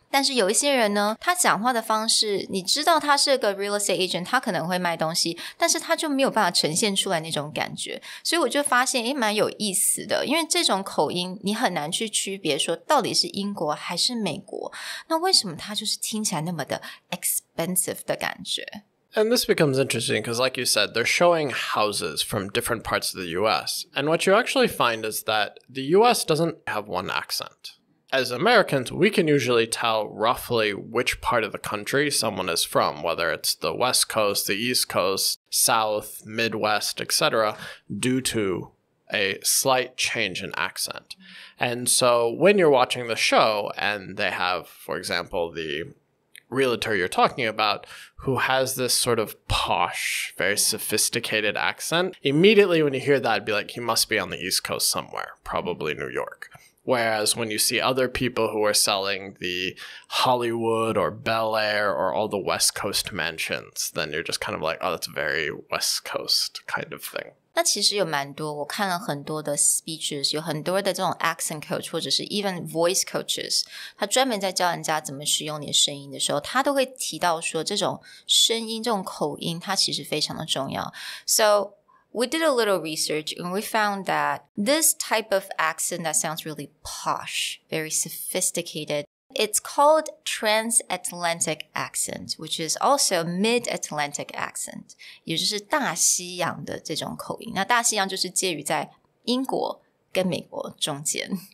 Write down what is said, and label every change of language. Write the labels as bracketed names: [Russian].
[Chinese] 但是有一些人呢，他讲话的方式你知道他是个 real estate agent， 他可能会卖东西，但是他就没有办法呈现出来那种感觉。所以我就发现蛮有意思的，因为这种口音你很难去区别说到底是英国还是美国，那为什么他就是听起来那么的 expensive 的感觉。 [English] And this becomes interesting because, like you said, they're showing houses from different parts of the US. And what you actually find is that the US doesn't have one accent. As Americans, we can usually tell roughly which part of the country someone is from, whether it's the West Coast, the East Coast, South, Midwest, etc., due to a slight change in accent. And so when you're watching the show and they have, for example, the realtor you're talking about who has this sort of posh, very sophisticated accent, immediately when you hear that, it'd be like, he must be on the East Coast somewhere, probably New York.Whereas when you see other people who are selling the Hollywood or Bel Air or all the West Coast mansions, then you're just kind of like, oh, that's very West Coast kind of thing. [Chinese] 那其实有蛮多，我看了很多的 speeches， 有很多的这种 accent coach 或者是 even voice coaches，他专门在教人家怎么使用你的声音的时候，他都会提到说这种声音这种口音它其实非常的重要。 [English] So we did a little research and we found that this type of accent that sounds really posh, very sophisticated, it's called transatlantic accent, which is also mid-Atlantic accent, [Chinese] 也就是大西洋的这种口音。那大西洋就是介于在英国跟美国中间。